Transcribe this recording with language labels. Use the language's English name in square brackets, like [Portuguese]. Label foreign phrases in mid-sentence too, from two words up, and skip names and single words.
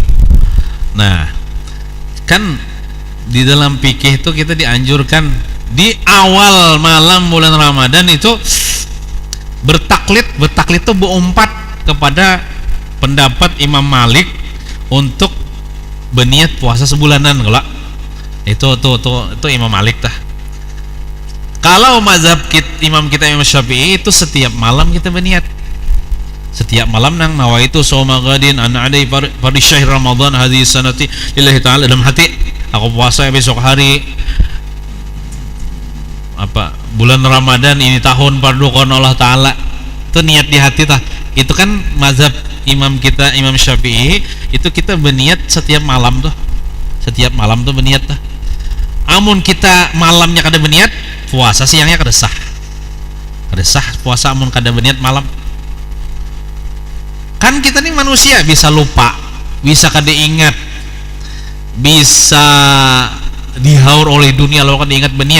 [Indonesian] Nah, kan di dalam fikih itu kita dianjurkan di awal malam bulan Ramadan itu bertaklid itu berempat kepada pendapat Imam Malik untuk berniat puasa sebulanan. Kalau itu Imam Malik tah. Kalau mazhab Imam Syafi'i itu setiap malam kita berniat. [Banjar] Setiap malam nang [Arabic] نويت صوم غد عن أداء فرض شهر رمضان هذه السنة لله تعالى, [Banjar] dalam hati aku puasa besok hari bulan Ramadan ini tahun fardu kon Allah taala. Itu niat di hati tah. [Indonesian] Itu kan mazhab Imam Syafi'i, itu kita berniat setiap malam tuh. [Banjar] Setiap malam tuh berniat tah. Amun kita malamnya kada berniat, puasa siangnya kada sah. Kada sah puasa amun kada berniat malam. Kan kita nih manusia, bisa lupa, bisa kada ingat, bisa dihaur oleh dunia kalau kada ingat berniat.